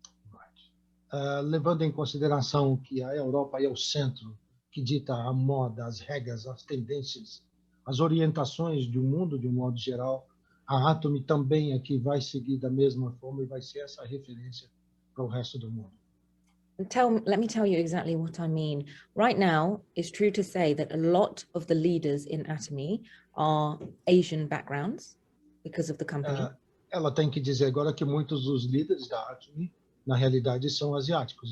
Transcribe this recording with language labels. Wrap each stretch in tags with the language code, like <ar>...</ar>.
<en>Right.</en> <pt>Levando em consideração que a Europa é o centro que dita a moda, as regras, as tendências, as orientações do mundo de um modo geral, a Atomy também aqui vai seguir da mesma forma e vai ser essa referência para o resto do mundo.</pt> <en>Let me tell you exactly what I mean. Right now, it's true to say that a lot of the leaders in Atomy are Asian backgrounds because of the company.</en> <pt>Ela tem que dizer agora que muitos dos líderes da Atomy, na realidade, são asiáticos.</pt>